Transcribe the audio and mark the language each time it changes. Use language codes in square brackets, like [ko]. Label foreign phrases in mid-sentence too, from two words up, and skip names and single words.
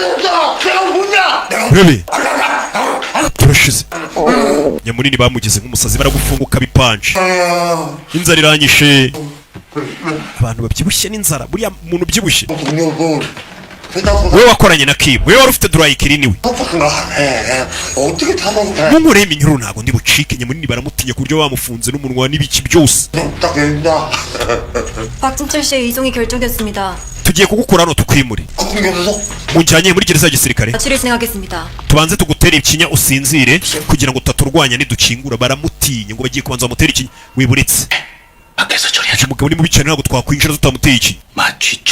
[rw] Rebe turashize. Nyamunini bamugize nk'umusazi, baragufunga ukabipanje. Inzara iranyishe, abantu babyibushye n'inzara, buriya umuntu ubyibushye wewe wakoranye na Kim, wewe wari ufite Drayikiri niwe. [ko] 어떻게 다 먹어? [rw] Mumureye iminyururu ntago ndi bucike, munini baramutinya ku buryo bamufunze n'umunwa n'ibiki byose. [ko] 딱 된다. 박진철 씨의 이송이 결정됐습니다. [rw] Tugiye kugukura hano tukwimure. Munjyanye muri gereza ya gisirikare. [ko] 자치를 진행하겠습니다. [rw] Tubanze tugutera ikinya usinzire kugira ngo utaturwanya nidukingura. Baramutinya ngo bagiye kubanza bamutera ikinya. Wiburitse. [ko] 밖에서 처리하자. [rw] Umugabo ni mubi cyane ntabwo twakwinjira tutamuteye ikinya. [ko] 마취총.